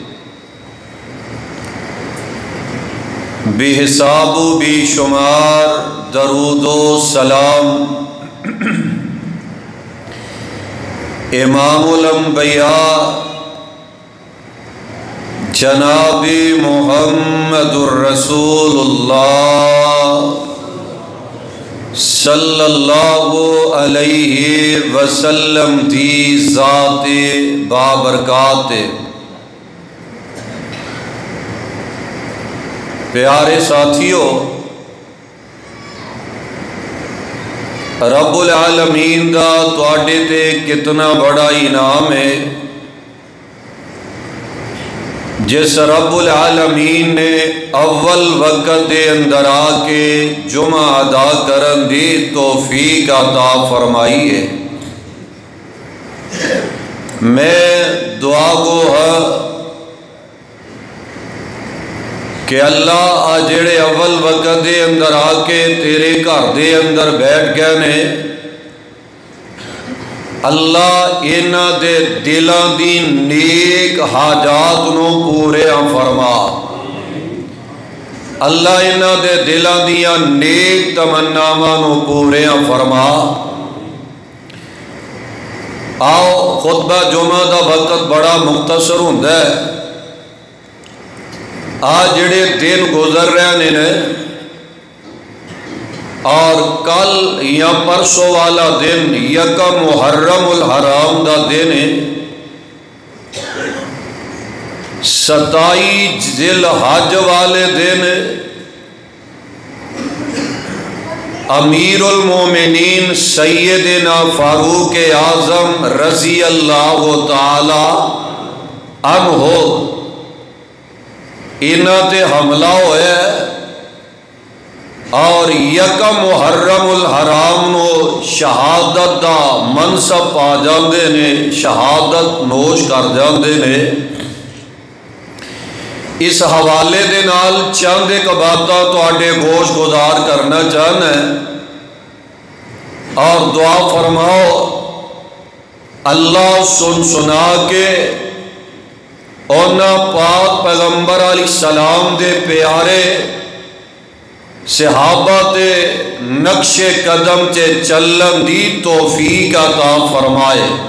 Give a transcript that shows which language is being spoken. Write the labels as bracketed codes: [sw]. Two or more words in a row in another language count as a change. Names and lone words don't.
[pa] بے حساب و بے شمار درود و سلام [ar] امام الانبیاء [pa] جناب محمد الرسول اللہ [ar] صلی اللہ علیہ وسلم [pa] دی ذات بابرکات۔ پیارے ساتھیو، [ar] رب العالمین [pa] دا تواڈے تے کتنا بڑا انعام ہے جس [ar] رب العالمین [pa] نے اول وقت دے اندر آ کے جمعہ ادا کرن دی توفیق عطا فرمائی ہے۔ میں دعا گو ہاں کہ اللہ آ جڑے اول وقت دے اندر آ کے تیرے گھر دے اندر بیٹھ گئے نے، اللہ انہاں دے دلاں دی نیک حاجات نو پورے فرما۔ اللہ انہاں دے دلاں دیاں نیک تمناواں نو پورے فرما۔ آؤ، خطبہ جمعہ دا وقت بڑا مختصر ہوندا ہے۔ آج جڑے دن گزر رہے نے اور کل یا پرسوں والا دن یکم محرم الحرام دا دن ہے، 27 ذی الحج والے دن [ar] امیر المومنین [pa] سیدنا فاروق اعظم [ar] رضی اللہ تعالی عنہ [pa] انہاں تے حملہ ہویا ہے اور یکم محرم الحرام نو شہادت دا منصب پا جاندے نے، شہادت نوش کر جاندے نے۔ اس حوالے دے نال چند ایک باتاں تواڈے گوش گزار کرنا چاہنا ہے اور دعا فرماؤ اللہ سن سنا کے اونا پاک پیغمبر [ar] علیہ السلام [pa] دے پیارے صحابہ تے نقش قدم تے چلن دی توفیق عطا فرمائے۔